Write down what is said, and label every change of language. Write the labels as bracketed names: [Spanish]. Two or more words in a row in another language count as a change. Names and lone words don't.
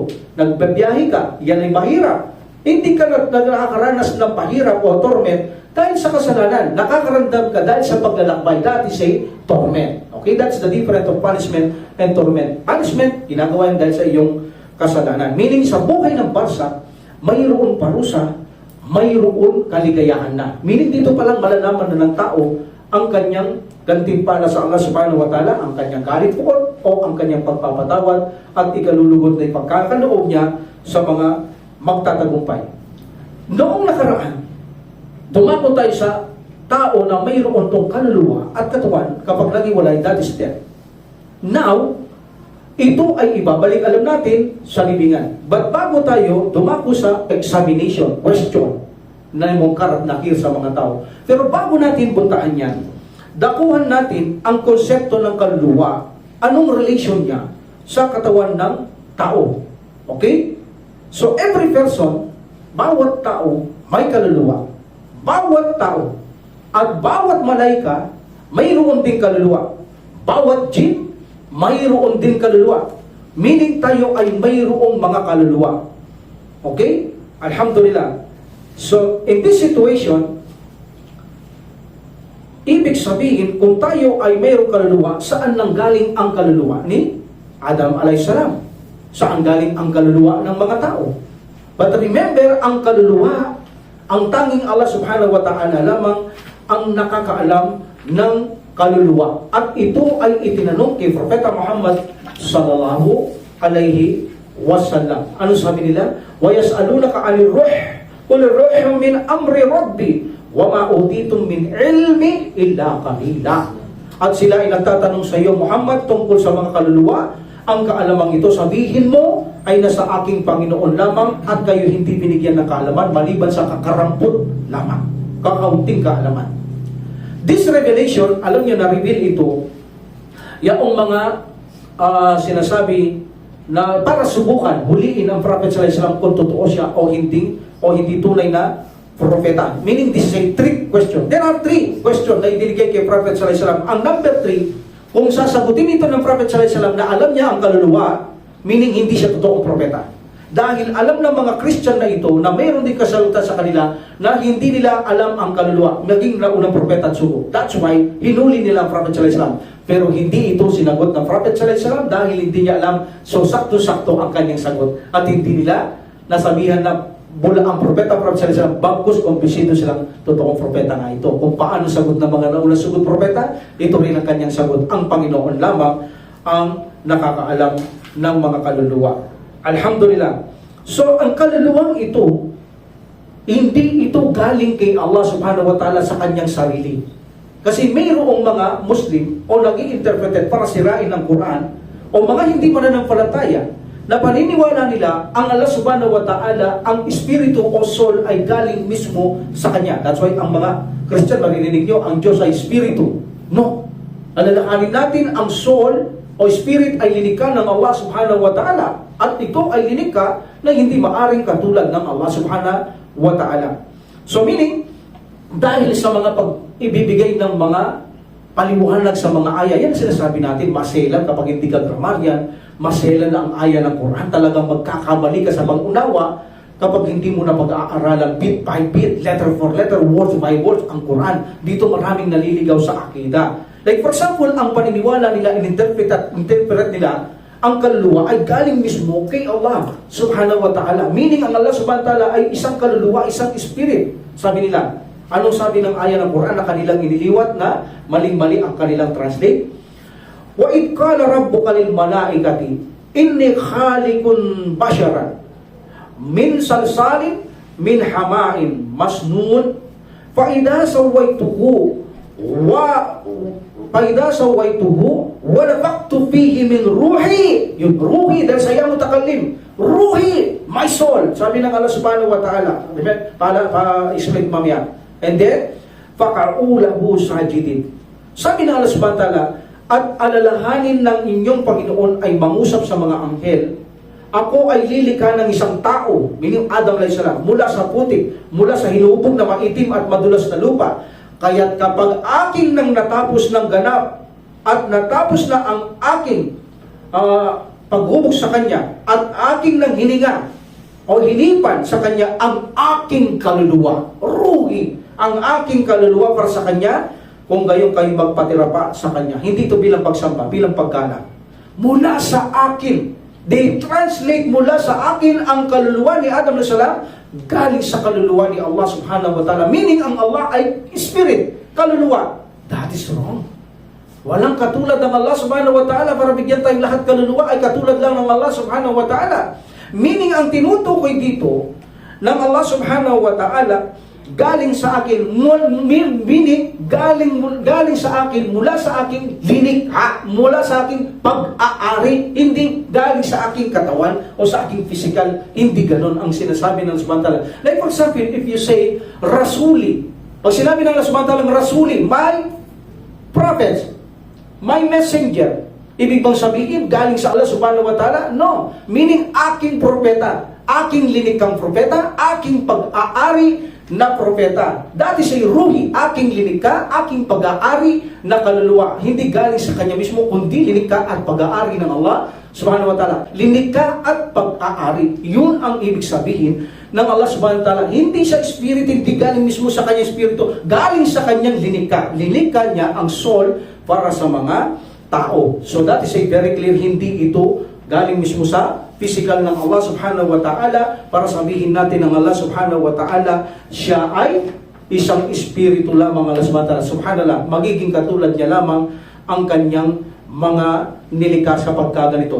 [Filipino] Nagbabiyahe ka, yan ay mahirap. Hindi ka nakakaranas ng pahirap o torment dahil sa kasalanan. Nakakaramdam ka dahil sa paglalakbay. [English] That is a torment. Okay, that's the difference of punishment and torment. Punishment, [Filipino] ginagawa yan dahil sa iyong kasalanan. Meaning, sa buhay ng Barsa, mayroon parusa, mayroon kaligayahan na. Meaning, dito palang malalaman na ng tao ang kanyang gantimpala sa Allah [Arabic] سبحانه وتعالى, [Filipino] ang kanyang kalipukot o ang kanyang pagpapatawad at ikalulugod na ipagkakaloob niya sa mga magtatagumpay. Noong nakaraan, dumako tayo sa tao na mayroon tong kaluluwa at katawan kapag naghiwalay, [English] that is death. Now, [Filipino] ito ay ibabalik alam natin sa libingan. But bago tayo dumako sa examination, question, na mungkar at nakir sa mga tao. Pero bago natin puntahan yan, dakuhan natin ang konsepto ng kaluluwa. Anong relation niya sa katawan ng tao? Okay? [English] So every person, [Filipino] bawat tao may kaluluwa. Bawat tao at bawat malaika mayroon din kaluluwa. Bawat jinn mayroon din kaluluwa. Meaning tayo ay mayroong mga kaluluwa. [English] Okay? Alhamdulillah. So, in this situation, [Filipino] ibig sabihin, kung tayo ay mayroong kaluluwa, saan nanggaling ang kaluluwa ni Adam alayhisalam? Saan galing ang kaluluwa ng mga tao? [English] But remember, [Filipino] ang kaluluwa, ang tanging Allah [Arabic] سبحانه وتعالى [Filipino] lamang ang nakakaalam ng kaluluwa. At ito ay itinanong kay Propeta Muhammad [Arabic] صلى الله عليه وسلم. [Filipino] Ano sabi nila? [Arabic] وَيَسْأَلُونَكَ عَنِ الرُّوحِ قُلِ الرُّوحُ مِنْ أَمْرِ رَبِّي وَمَا أُوتِيتُم مِنْ عِلْمِ إِلَّا قَلِيلًا. [Filipino] At sila ay nagtatanong sa iyo, Muhammad, tungkol sa mga kaluluwa. Ang kaalamang ito, sabihin mo, ay nasa aking Panginoon lamang at kayo hindi binigyan ng kaalaman maliban sa kakarampot lamang. Kakaunting kaalaman. [English] This revelation, [Filipino] alam niyo, na-reveal ito, yaong mga sinasabi na para subukan, huliin ang Prophet [Arabic] صلى الله عليه وسلم [Filipino] kung totoo siya o hindi tunay na propeta. [English] Meaning, this is a trick question. There are 3 questions [Filipino] na ibinigay kay [English] Prophet [Arabic] صلى الله عليه وسلم. [Filipino] Ang number 3, kung sasagutin ito ng Prophet [Arabic] صلى الله عليه وسلم [Filipino] na alam niya ang kaluluwa, meaning hindi siya totoong propeta. Dahil alam ng mga Christian na ito na mayroon din kasalutan sa kanila na hindi nila alam ang kaluluwa, naging naunang propeta at sugo. [English] That's why [Filipino] hinuli nila ang Prophet [Arabic] صلى الله عليه وسلم. [Filipino] Pero hindi ito sinagot ng Prophet [Arabic] صلى الله عليه وسلم [Filipino] dahil hindi niya alam, so sakto-sakto ang kanyang sagot. At hindi nila nasabihan na bula ang propeta Prophet [Arabic] صلى الله عليه وسلم, [Filipino] bagkus kumbisido silang totoong propeta nga ito. Kung paano sagot ng mga naunang sugot propeta, ito rin ang kanyang sagot. Ang Panginoon lamang ang nakakaalam ng mga kaluluwa. Alhamdulillah. So, ang kaluluwang ito, hindi ito galing kay Allah [Arabic] سبحانه وتعالى [Filipino] sa kanyang sarili. Kasi mayroong mga Muslim o nag-i-interpret para sirain ng Quran o mga hindi mananampalataya na paniniwala nila ang Allah [Arabic] سبحانه وتعالى, [Filipino] ang espiritu o soul ay galing mismo sa kanya. [English] That's why [Filipino] ang mga Christian, maririnig nyo, ang Diyos ay espiritu. No. Alalahanin natin ang soul o spirit ay linikha ng Allah [Arabic] سبحانه وتعالى [Filipino] at ito ay linikha na hindi maaring katulad ng Allah [Arabic] سبحانه وتعالى. [Filipino] So meaning, dahil sa mga pag-ibibigay ng mga paliwanag sa mga aya, yan sinasabi natin, maselan kapag hindi ka gramaryan, maselan na ang aya ng Quran, talagang magkakamali ka sa pag-unawa kapag hindi mo na pag-aaralan [English] bit by bit, letter for letter, word by word [Filipino] ang Quran. Dito maraming naliligaw sa akida. [English] Like for example, [Filipino] ang paniniwala nila, in-interpret nila, ang kaluluwa ay galing mismo kay Allah [Arabic] سبحانه وتعالى. [Filipino] Meaning, ang Allah [Arabic] سبحانه وتعالى [Filipino] ay isang kaluluwa, isang spirit. Sabi nila, anong sabi ng aya ng Quran na kanilang iniliwat na maling-mali ang kanilang translate? [Arabic] وإذ قال ربك للملائكة إني خالق بشرا من صلصال من حمإ مسنون فإذا سويته ونفخت فيه من روحي. [Filipino] Yung ruhi, dahil sa iyang mutakallim, ruhi, [English] my soul, [Filipino] sabi ng Allah [Arabic] سبحانه وتعالى. [Filipino] Pa-explain mamaya. [English] And then, [Arabic] فقعوا له ساجدين. [Filipino] Sabi ng Allah [Arabic] سبحانه وتعالى, [Filipino] at alalahanin ng inyong Panginoon ay mangusap sa mga anghel, ako ay lilikha ng isang tao, meaning Adam [Arabic] عليه السلام, [Filipino] mula sa putik, mula sa hinubog na maitim at madulas na lupa. Kaya't kapag aking nang natapos ng ganap at natapos na ang aking paghubog sa kanya at aking nang hininga o hinipan sa kanya ang aking kaluluwa, ruhi, ang aking kaluluwa para sa kanya, kung gayon kayo magpatira pa sa kanya. Hindi ito bilang pagsamba, bilang pagganap. Mula sa akin. [English] They translate [Filipino] mula sa akin ang kaluluwa ni Adam [Arabic] عليه السلام [Filipino] galing sa kaluluwa ni Allah [Arabic] سبحانه وتعالى. [Filipino] Meaning, ang Allah ay spirit, kaluluwa. [English] That is wrong. [Filipino] Walang katulad ng Allah [Arabic] سبحانه وتعالى [Filipino] para bigyan tayong lahat kaluluwa ay katulad lang ng Allah [Arabic] سبحانه وتعالى. [Filipino] Meaning, ang tinutukoy dito ng Allah [Arabic] سبحانه وتعالى [Filipino] galing sa akin, meaning galing sa akin, mula sa aking linikha, mula sa aking pag-aari, hindi galing sa aking katawan o sa aking physical, hindi ganon ang sinasabi ng [Arabic] سبحانه وتعالى. [English] Like for example, if you say, [Arabic] Rasuli, [Filipino] pag sinabi ng Allah [Arabic] سبحانه وتعالى, [Filipino] Rasuli, [English] my prophet, my messenger, [Filipino] ibig bang sabihin, galing sa Allah [Arabic] سبحانه وتعالى? [English] No. [Filipino] Meaning, aking propeta, aking linikhang propeta, aking pag-aari na propeta. [English] That is a ruhi, [Filipino] aking linikha, aking pag-aari na kaluluwa. Hindi galing sa kanya mismo, kundi linikha at pag-aari ng Allah [Arabic] سبحانه وتعالى. [Filipino] Linikha at pag-aari. Yun ang ibig sabihin ng Allah [Arabic] سبحانه وتعالى. [Filipino] Hindi sa espiritu, hindi galing mismo sa kanyang espiritu, galing sa kanyang linikha. Linikha niya ang soul para sa mga tao. [English] So that is a very clear, [Filipino] hindi ito galing mismo sa physical ng Allah [Arabic] سبحانه وتعالى [Filipino] para sabihin natin ng Allah [Arabic] سبحانه وتعالى [Filipino] siya ay isang espiritu lamang. [Arabic] الله سبحانه وتعالى سبحان الله, [Filipino] magiging katulad niya lamang ang kanyang mga nilikha kapag ganito.